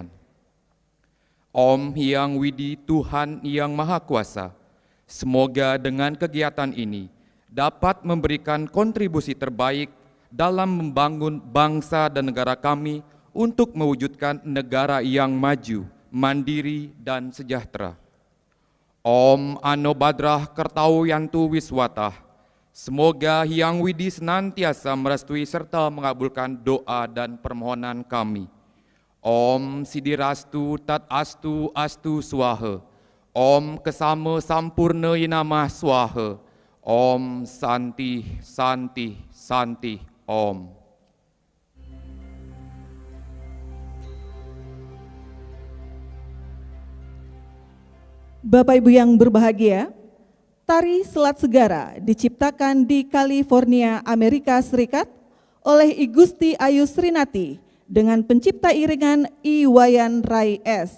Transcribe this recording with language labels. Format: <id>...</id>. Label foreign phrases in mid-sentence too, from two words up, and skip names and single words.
<id>Om Hyang Widi Tuhan Yang Maha Kuasa, semoga dengan kegiatan ini dapat memberikan kontribusi terbaik dalam membangun bangsa dan negara kami untuk mewujudkan negara yang maju, mandiri, dan sejahtera.</id> <sa>Om Ano Badrah Kertau Yantu Wiswatah,</sa> <id>semoga Hyang Widi senantiasa merestui serta mengabulkan doa dan permohonan kami.</id> <sa>Om Sidirastu Tat Astu Astu Swaha, Om Kesama Sampurna Yinamah Swaha, Om Santi Santi Santi Om.</sa> <id>Bapak Ibu yang berbahagia, tari Selat Segara diciptakan di California, Amerika Serikat oleh I Gusti Ayu Srinati dengan pencipta iringan I Wayan Rai S.</id>